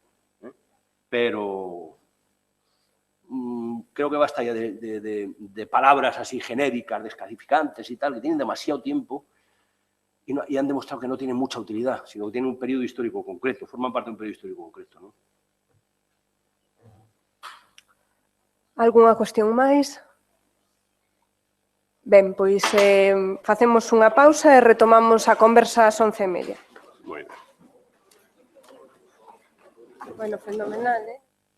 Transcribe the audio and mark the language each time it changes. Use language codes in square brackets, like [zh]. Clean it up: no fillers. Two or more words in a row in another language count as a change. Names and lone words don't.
[es] Pero creo que basta ya de palabras así genéricas, descalificantes y tal, que tienen demasiado tiempo y han demostrado que no tienen mucha utilidad, sino que tienen un periodo histórico concreto, forman parte de un periodo histórico concreto, ¿no? [gl] Algunha cuestión máis? Ben, pois facemos unha pausa e retomamos a conversa ás 11:30. Moi ben. [es] Bueno, fenomenal,